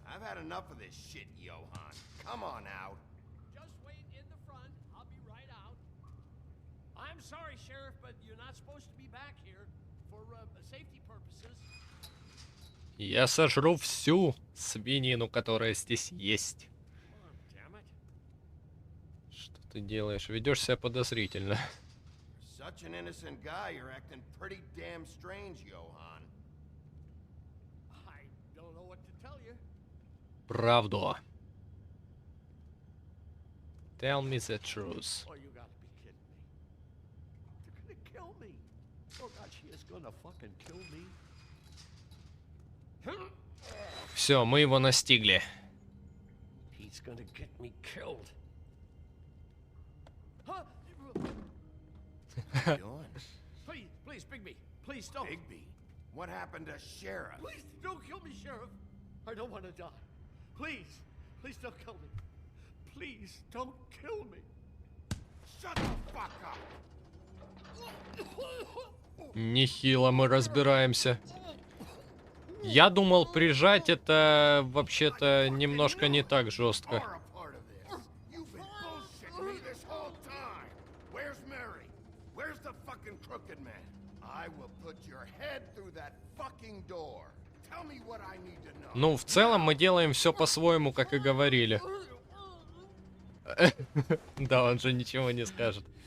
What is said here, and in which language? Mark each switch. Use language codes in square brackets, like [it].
[en] I've had enough of this shit, Johan. Come on out. Just wait in the front. I'll be right out. I'm sorry, Sheriff, but you're not supposed to be back here for safety purposes. [ru] Я сожру всю свинину, которая здесь есть. Что ты делаешь? Ведешь себя подозрительно. [en] Such an innocent guy, you're acting pretty damn strange, Johan. I don't know what to tell you. [ru] Правду. [en] Tell me the truth. Oh, you gotta be kidding me. They're gonna kill me. Oh God, she is gonna fucking kill me. [ru] Все, мы его настигли. [en] He's gonna get me killed. What are you doing? Please, please, Bigby, please don't. Bigby, what happened to Sheriff? Please don't kill me, Sheriff. I don't want to die. Please, please don't kill me. Please don't kill me. Shut the fuck up! [ru] Нехило мы разбираемся. Я думал, прижать это вообще-то немножко не так жестко. [en] Are a part of this. You've been bullshitting me this whole time. Where's Mary? Where's the fucking crooked man? I will put your head through that fucking door. Tell me what I need to know. [ru] Ну, в целом мы делаем все по-своему, как и говорили. Да, он же ничего не скажет.